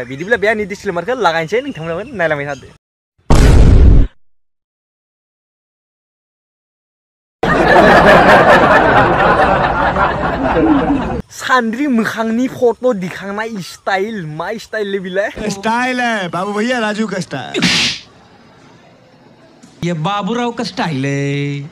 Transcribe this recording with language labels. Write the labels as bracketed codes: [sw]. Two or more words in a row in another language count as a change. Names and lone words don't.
[brx] बिदिब्ला बे आंनि डिसक्लेमारखौ लागायनोसै, नोंथांमोनाबो नायलांबाय थादो। सान्द्रि मोखांनि फट' दिखांनाय स्टाइल, मा स्टाइल बिलाय? [hi] स्टाइल है बाबू भैया, राजू का स्टाइल। ये बाबूराव का स्टाइल है।